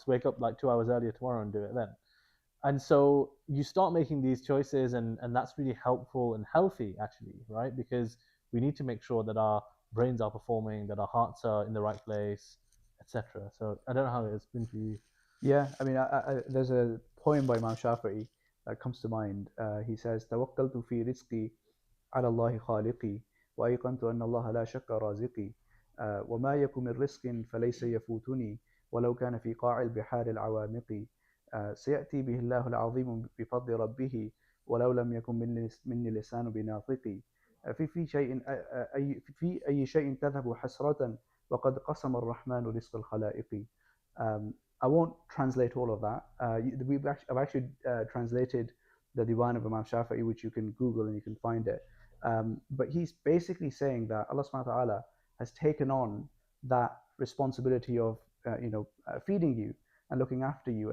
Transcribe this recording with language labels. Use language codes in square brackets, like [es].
[en] Let's wake up like 2 hours earlier tomorrow and do it then. And so you start making these choices, and that's really helpful and healthy, actually, right? Because we need to make sure that our brains are performing, that our hearts are in the right place, etc. So I don't know how it's been for you. Yeah, I mean, there's a poem by Imam Shafi'i that comes to mind. [ar] He says, "توكلت في رزقي على الله خالقي وأيقنت أن الله لا شك رازقي وما يكن من رزق فليس يفوتني ولو كان في قاع البحار العوامق سيأتي به الله العظيم بفضل ربه ولو لم يكن مني لسان بناطقي في شيء في أي شيء تذهب حسرة وقد قسم الرحمن رزق الخلائق." [en] I won't translate all of that. I've actually translated the Diwan of Imam Shafi'i, which you can Google and you can find it. But he's basically saying that Allah subhanahu wa ta'ala has taken on that responsibility of feeding you and looking after you.